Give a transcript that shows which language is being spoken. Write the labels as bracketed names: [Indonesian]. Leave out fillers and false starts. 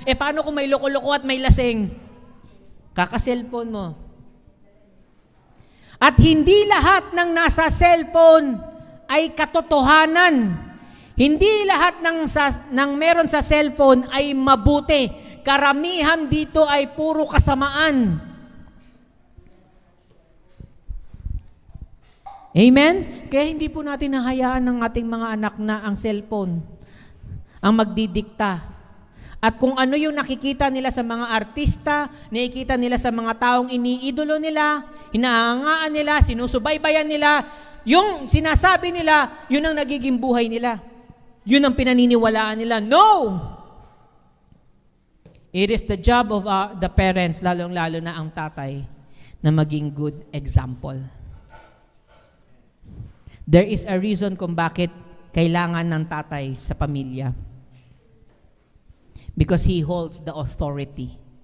[Filipino] Paano kung may loko-loko at may lasing? Kaka-cellphone mo. At hindi lahat ng nasa cellphone ay katotohanan. Hindi lahat ng meron sa cellphone ay mabuti. Karamihan dito ay puro kasamaan. Amen? Kaya hindi po natin nahayaan ng ating mga anak na ang cellphone ang magdidikta. At kung ano yung nakikita nila sa mga artista, nakikita nila sa mga taong iniidolo nila, hinahangaan nila, sinusubaybayan nila, yung sinasabi nila, yun ang nagiging buhay nila. Yun ang pinaniniwalaan nila. No! [English] It is the job of the parents, [Filipino] lalong-lalo na ang tatay, na maging [English] good example. There is a reason [Filipino] kung bakit kailangan ng tatay sa pamilya. [English] Because he holds the authority.